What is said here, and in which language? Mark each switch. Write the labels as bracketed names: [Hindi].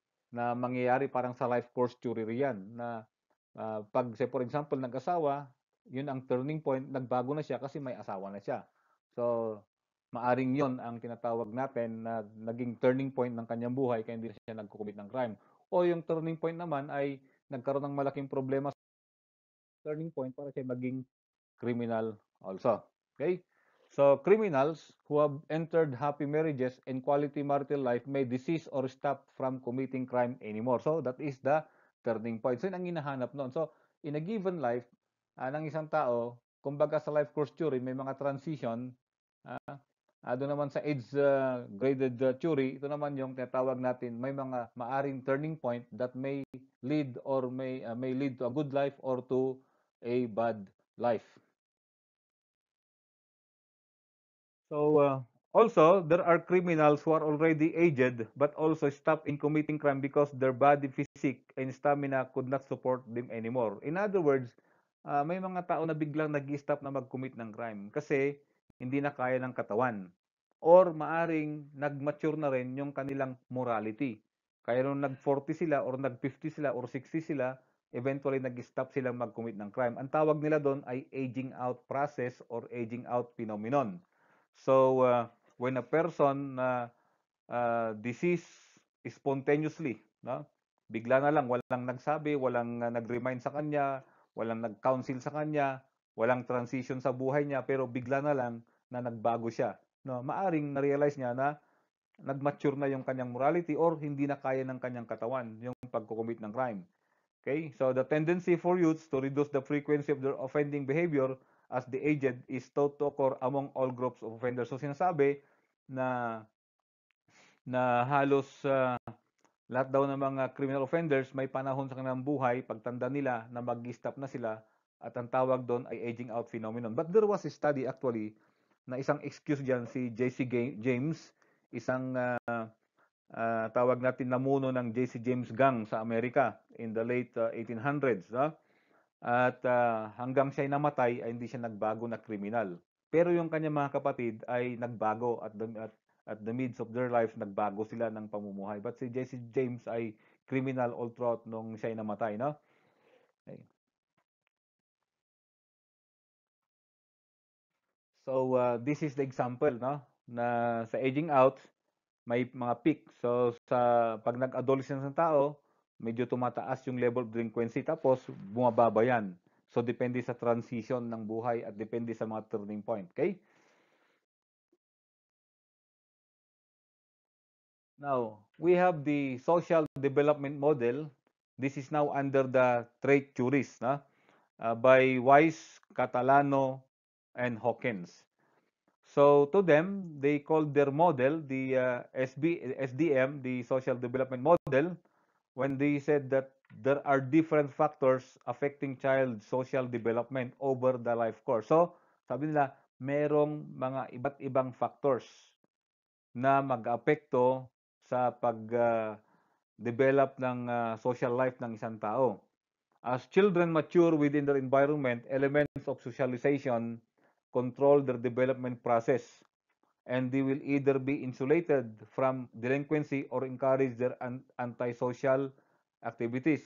[Filipino] Na mangyayari parang sa life course theory yan, na pag, [English] say for example, [Filipino] nag-asawa, yun ang turning point, nagbago na siya kasi may asawa na siya. So, maaring yon ang tinatawag natin na naging turning point ng kanyang buhay kaya hindi na siya nagkukumit ng crime. O yung turning point naman ay nagkaroon ng malaking problema sa turning point para siya maging criminal also. [English] Okay? So, criminals who have entered happy marriages and quality marital life may desist or stop from committing crime anymore. So, that is the turning point. So, [Filipino] yun ang hinahanap noon. [English] So, in a given life, ng isang tao, [Filipino] kumbaga sa life course theory, may mga transition. Doon naman sa age graded theory, ito naman yung tinatawag natin, may mga maaring turning point [English] that may lead or may lead to a good life or to a bad life. So also, there are criminals who are already aged but also stop in committing crime because their body physique and stamina could not support them anymore. [Filipino] In other words, may mga tao na biglang nag-stop na mag-commit ng crime kasi hindi na kaya ng katawan. Or maaring nag-mature na rin yung kanilang morality. Kaya nung nag-40 sila or nag-50 sila or 60 sila, eventually nag-stop silang mag-commit ng crime. Ang tawag nila doon ay aging out process or aging out phenomenon. [English] So, when a person disease spontaneously, no? [Filipino] Bigla na lang, walang nagsabi, walang nag-remind sa kanya, walang nag-counsel sa kanya, walang transition sa buhay niya, pero bigla na lang na nagbago siya. No? Maaring na-realize niya na nag-mature na yung kanyang morality or hindi na kaya ng kanyang katawan yung pagkukumit ng crime. Okay? [English] So the tendency for youths to reduce the frequency of their offending behavior as the aged is thought to occur among all groups of offenders. [Filipino] So sinasabi na halos lahat daw ng mga criminal offenders may panahon sa kanilang buhay, pagtanda nila na mag-stop na sila at ang tawag doon ay aging out phenomenon. [English] But there was a study actually [Filipino] na isang excuse diyan [English] si J.C. [Filipino] James, isang tawag natin namuno ng J.C. [English] James Gang sa Amerika in the late 1800s. No? [Filipino] At hanggang siya ay namatay ay hindi siya nagbago na kriminal. Pero yung kanyang mga kapatid ay nagbago [English] at the midst of their life, [Filipino] nagbago sila ng pamumuhay. But si Jesse James ay [English] criminal all throughout [Filipino] nung siya ay namatay. No? Okay. [English] So this is the example, no? [Filipino] Na sa aging out, may mga peak. So sa pag nag-adolescence ng tao, medyo tumataas yung level of delinquency tapos bumababa yan. So depende sa transition ng buhay at depende sa mga turning point. [English] Okay? Now, we have the social development model. This is now under the trait theories, no? By Weiss, Catalano, and Hawkins. So to them, they called their model the SDM, the Social Development Model, when they said that there are different factors affecting child social development over the life course. [Filipino] So sabi nila, merong mga iba't ibang factors na mag-apekto sa pag-develop ng social life ng isang tao. [English] As children mature within their environment, elements of socialization control their development process, and they will either be insulated from delinquency or encourage their antisocial activities.